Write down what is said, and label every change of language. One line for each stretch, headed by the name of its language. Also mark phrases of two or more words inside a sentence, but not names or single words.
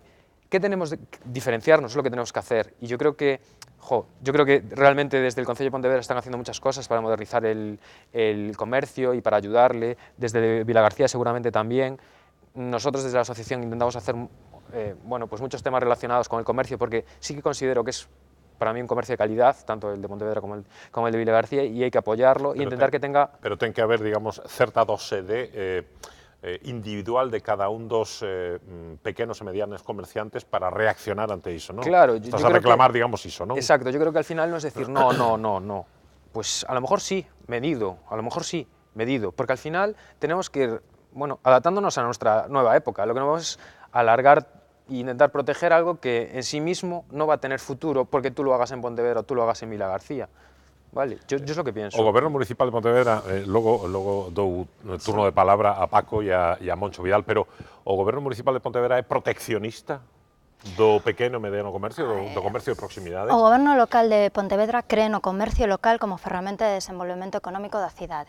Spanish: ¿Qué tenemos que diferenciarnos? Es lo que tenemos que hacer. Y yo creo que realmente desde el Concello de Pontevedra están haciendo muchas cosas para modernizar el comercio y para ayudarle. Desde Vilagarcía seguramente también. Nosotros desde la asociación intentamos hacer pues muchos temas relacionados con el comercio, porque sí que considero que es para mí un comercio de calidad, tanto el de Pontevedra como el de Vilagarcía, y hay que apoyarlo e intentar que tenga...
Galician: Pero ten que haber, digamos, certa dose de individual de cada un dos pequenos e medianos comerciantes para reaccionar ante iso, non? Claro, Estás a reclamar, digamos, iso, non?
Spanish: Exacto, yo creo que al final no es decir no. Pues a lo mejor sí, medido, a lo mejor sí, medido, porque al final tenemos que ir, bueno, adaptándonos a nuestra nueva época. Lo que no vamos es alargar e intentar proteger algo que en sí mismo no va a tener futuro porque tú lo hagas en Pontevedra o tú lo hagas en Vilagarcía. Vale, yo es lo que pienso.
Galician: O Goberno Municipal de Pontevedra, logo dou turno de palabra a Paco e a Moncho Vidal, pero o Goberno Municipal de Pontevedra é proteccionista do pequeno e mediano comercio, do comercio de proximidade? O Goberno local de Pontevedra cree no comercio local como ferramenta de desenvolvemento económico da cidade.